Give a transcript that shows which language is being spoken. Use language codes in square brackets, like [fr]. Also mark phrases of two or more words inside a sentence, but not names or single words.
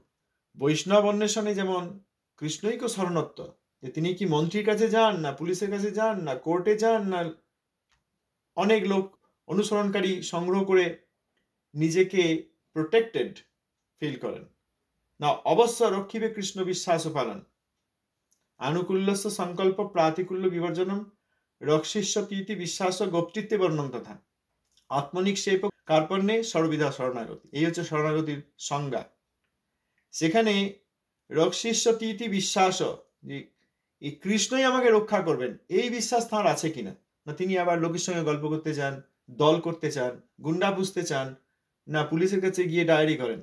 [bn] বৈষ্ণব অন্বেষণে যেমন কৃষ্ণৈক শরণত্ব, যে তিনি কি মন্ত্রীর কাছে যান না পুলিশের কাছে যান না কোর্টে যান না অনেক লোক অনুসরণকারী সংগ্রহ করে নিজেকে [en] protected feel [bn] করেন, না অবশ্য রক্ষিবে কৃষ্ণ বিশ্বাস পালন [sa] আনুকূল্যস্য সংকল্প প্রাতিকূল্য বিবর্জনম রক্ষিষ্যতীতি বিশ্বাস গোপ্তিত্বে বর্ণম তথা আত্মনিক্ষেপ কার্পণ্যে সর্ববিধা শরণাগতি। [bn] এই হচ্ছে শরণাগতির সংজ্ঞা। সেখানে [sa] রক্ষিষ্যতীতি বিশ্বাস, [bn] যে এই কৃষ্ণই আমাকে রক্ষা করবেন এই বিশ্বাস তাঁর আছে কিনা, না তিনি আবার লোকের সঙ্গে গল্প করতে চান, দল করতে চান, গুন্ডা পুষতে চান, না পুলিশের কাছে গিয়ে ডায়েরি করেন।